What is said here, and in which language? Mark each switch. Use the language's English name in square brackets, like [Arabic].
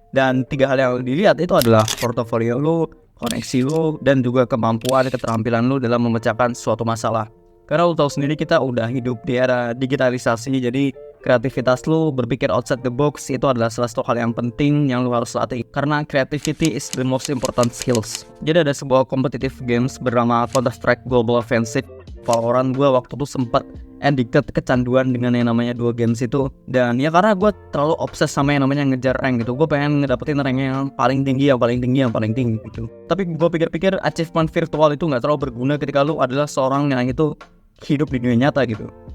[Indonesian] Dan 3 hal yang dilihat itu adalah portofolio lu, koneksi lu, dan juga kemampuan, keterampilan lu dalam memecahkan suatu masalah. Karena lu tahu sendiri kita udah hidup di era digitalisasi, jadi kreativitas lu, berpikir [English] outside the box [Indonesian] itu adalah salah satu hal yang penting yang lu harus latih. Karena [English] creativity is the most important skills. [Indonesian] Jadi ada sebuah competitive games bernama Counter-Strike Global Offensive Valorant. Gue waktu itu sempat addicted, kecanduan dengan yang namanya 2 games itu. Dan ya karena gue terlalu obses sama yang namanya ngejar rank gitu. Gue pengen ngedapetin rank yang paling tinggi gitu. Tapi gue pikir-pikir achievement virtual itu gak terlalu berguna ketika lu adalah seorang yang itu hidup di dunia nyata gitu.